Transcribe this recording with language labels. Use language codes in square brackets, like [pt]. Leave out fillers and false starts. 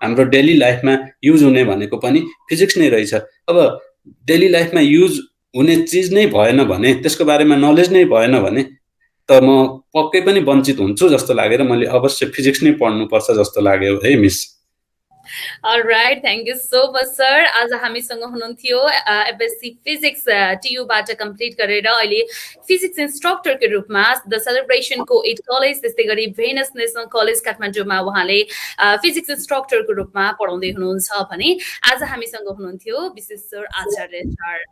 [ne] हाम्रो डेली लाइफमा युज हुने भनेको पनि फिजिक्स नै रहेछ। अब डेली लाइफमा युज हुने चिज नै भएन भने, त्यसको बारेमा नलेज नै भएन भने त म पक्कै पनि वञ्चित हुन्छु जस्तो लागेर मैले अवश्य फिजिक्स नै पढ्नुपर्छ जस्तो लाग्यो है miss. [en] Alright, thank you so much sir. [ne] आज हामीसँग हुनुहुन्थ्यो एफएससी फिजिक्स टियुबाट कम्प्लिट गरेर अहिले फिजिक्स इन्स्ट्रक्टरको रूपमा द सेलिब्रेसनको 8 कलेज, त्यस्तै गरी भेनस नेसनल कलेज काठमाडौँमा उहाँले फिजिक्स इन्स्ट्रक्टरको रूपमा पढाउँदै हुनुहुन्छ भने आज हामीसँग हुनुहुन्थ्यो विश्वेश्वर आचार्य सर।